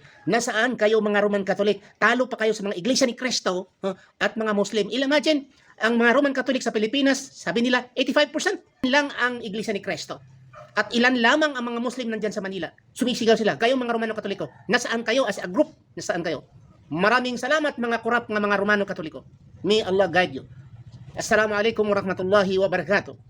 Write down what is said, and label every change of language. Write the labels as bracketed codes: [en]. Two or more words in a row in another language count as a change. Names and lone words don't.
[tl] Nasaan kayo mga Roman Catholic? Talo pa kayo sa mga Iglesia ni Cristo at mga Muslim. Imagine, ang mga Roman Catholic sa Pilipinas, sabi nila, 85% lang ang Iglesia ni Cristo. At ilan lamang ang mga Muslim nandyan sa Manila. Sumisigaw sila. Kayo mga Romano Katoliko, nasaan kayo [en] as a group? [tl] Nasaan kayo? Maraming salamat mga corrupt nga mga Romano Katoliko. [en] May Allah guide you. [ar] السلام عليكم ورحمة الله وبركاته.